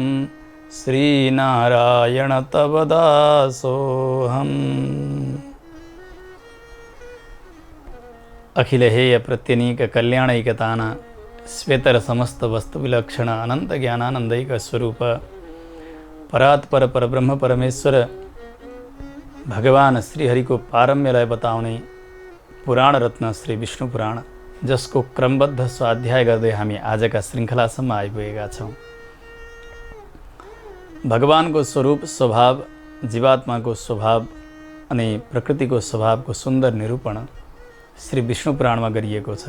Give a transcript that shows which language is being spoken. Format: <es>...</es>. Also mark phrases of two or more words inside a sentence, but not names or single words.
<sa>श्रीनारायण तव दासोऽहम्। अखिलहेय प्रत्यनीक कल्याणैकतान श्वेतर समस्त वस्तु विलक्षण अनंत ज्ञानानंदैक स्वरूप परात्पर परब्रह्म परमेश्वर</sa> <ne>भगवान श्रीहरि को पारम्यलाई बताउने पुराण रत्न श्री विष्णु पुराण, जसको क्रमबद्ध स्वाध्याय गर्दै हामी आजका श्रृङ्खलासम्म आइपुगेका छौँ। भगवानको स्वरूप स्वभाव, जीवात्माको स्वभाव अनि प्रकृतिको स्वभावको सुन्दर निरूपण श्री विष्णु पुराणमा गरिएको छ।</ne>